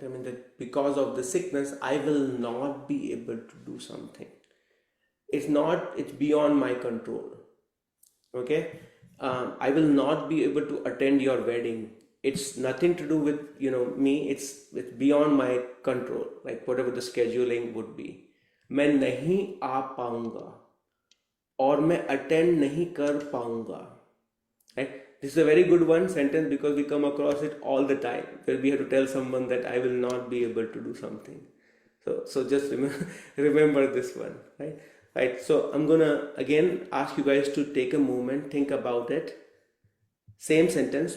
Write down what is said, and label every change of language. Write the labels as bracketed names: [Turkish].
[English] I mean that because of the sickness, I will not be able to do something. It's beyond my control. Okay. I will not be able to attend your wedding. It's nothing to do with me. It's beyond my control, like whatever the scheduling would be. [Hindi] मैं नहीं आ पाऊंगा और मैं attend नहीं कर पाऊंगा. [English] Right? This is a very good one sentence because we come across it all the time where we have to tell someone that I will not be able to do something. So just remember this one, right? Right. So I'm gonna again ask you guys to take a moment, think about it. Same sentence.